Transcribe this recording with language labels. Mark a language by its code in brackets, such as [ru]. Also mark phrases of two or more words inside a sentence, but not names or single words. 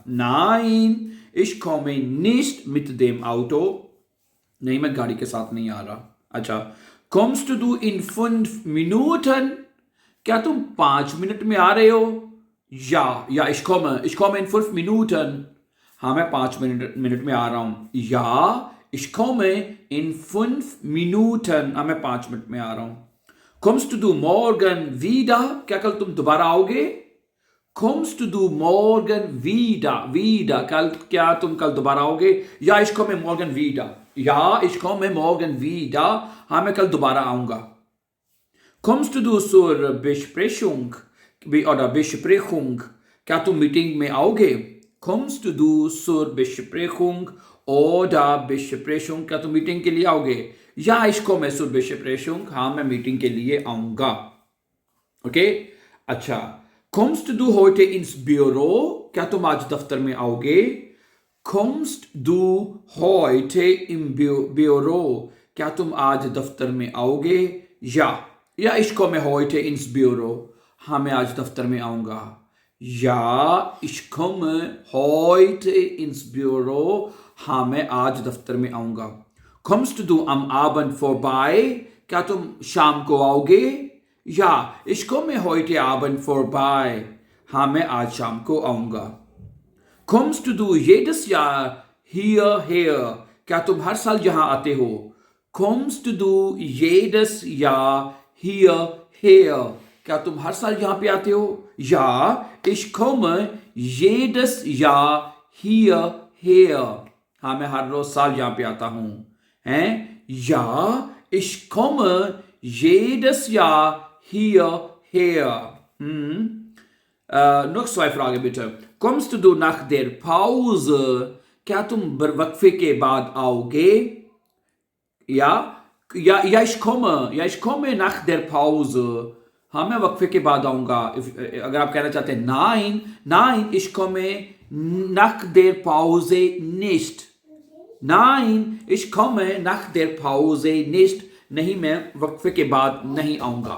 [de] Nein, ich komme nicht mit dem Auto, [hi] नहीं मैं गाड़ी के साथ नहीं आ रहा। अच्छा, [de] kommst du in 5 Minuten, [hi] क्या तुम 5 मिनट में आ रहे हो? [de] या ich komme in 5 Minuten, [hi] हाँ मैं 5 मिनट में आ रहा हूँ। [de] या ich komme in 5 Minuten, [hi] हाँ मैं 5 मिनट में आ रहा हूँ। [de] kommst du morgen wieder, [hi] क्या कल तुम दोबारा आओगे? [de] kommst du morgen wieder, [hi] क्या तुम कल दोबारा आओगे? [de] या ich komme morgen wieder, या ich komme morgen wieder, [hi] हाँ मैं कल दोबारा आऊंगा। [de] kommst du zur Besprechung oder Besprechung, [hi] क्या तुम मीटिंग में आओगे? [de] kommst du zur Besprechung oder Besprechung, [hi] क्या तुम मीटिंग के लिए आओगे? [de] या ich komme zur Besprechung, [hi] हाँ मैं मीटिंग के लिए आऊंगा। ओके, अच्छा, [de] kommst du heute ins Büro, [hi] क्या तुम आज दफ्तर में आओगे? [de] kommst du heute im Büro, [hi] क्या तुम आज दफ्तर में आओगे? [de] या ich komme heute ins Büro, [hi] हाँ मैं आज दफ्तर में आऊंगा। [de] या ich komme heute ins Büro, [hi] हाँ मैं आज दफ्तर में आऊंगा। [de] kommst du am Abend vorbei, [hi] क्या तुम शाम को आओगे? [de] या ich komme heute Abend vorbei, [hi] हाँ मैं आज शाम को आऊंगा। [de] kommst du jedes Jahr hierher, [hi] क्या तुम हर साल यहाँ आते हो? [de] kommst du jedes Jahr hierher, [hi] क्या तुम हर साल यहाँ पे आते हो? [de] या ich komme jedes Jahr hierher, [hi] हाँ मैं हर रोज साल यहाँ पे आता हूँ। हैं? [de] या ich komme jedes Jahr hierher. Noch 2 Fragen bitte. kommst du nach der Pause, [hi] क्या तुम वक्फे के बाद आओगे? [de] या ich komme nach der Pause, [hi] हाँ मैं वक्फे के बाद आऊंगा। अगर आप कहना चाहते हैं [de] nein, ich komme nach der Pause nicht. Nein, ich komme nach der Pause nicht, [hi] नहीं मैं वक्फे के बाद नहीं आऊंगा।